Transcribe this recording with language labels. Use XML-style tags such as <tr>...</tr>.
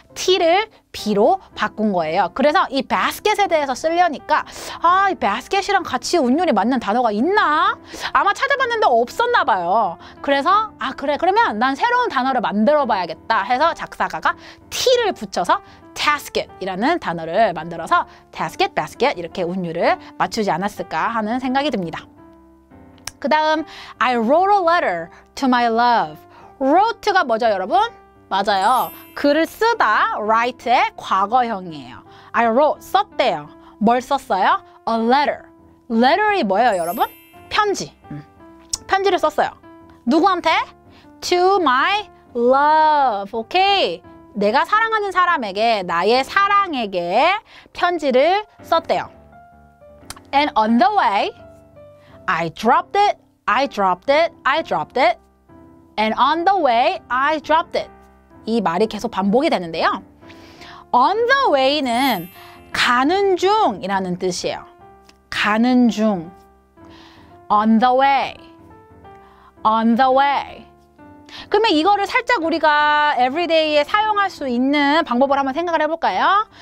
<ko>T를 B로 바꾼 거예요. 그래서 이 basket에 대해서 쓰려니까 이 basket이랑 같이 운율이 맞는 단어가 있나? 아마 찾아봤는데 없었나 봐요. 그래서 그래, 그러면 난 새로운 단어를 만들어 봐야겠다 해서 작사가가 T를 붙여서 tasket이라는 단어를 만들어서 tasket, basket 이렇게 운율을 맞추지 않았을까 하는 생각이 듭니다. 그 다음</ko> <en>I wrote a letter to my love.</en> <ko>wrote가 뭐죠, 여러분? 맞아요. 글을 쓰다, write의 과거형이에요.</ko> <en>I wrote,</en> <ko>썼대요. 뭘 썼어요?</ko> <en>A letter.</en> <ko>letter이 뭐예요, 여러분? 편지. 편지를 썼어요. 누구한테?</ko> <en>To my love. 오케이.</en> <ko>내가 사랑하는 사람에게, 나의 사랑에게 편지를 썼대요.</ko> <en>And on the way, I dropped it, I dropped it, I dropped it. And on the way, I dropped it.</en> <ko>이 말이 계속 반복이 되는데요.</ko> <en>On the way</en> <ko>는 가는 중이라는 뜻이에요. 가는 중.</ko> <en>On the way. On the way.</en> <ko>그러면 이거를 살짝 우리가 everyday에 사용할 수 있는 방법을 한번 생각을 해볼까요?</ko>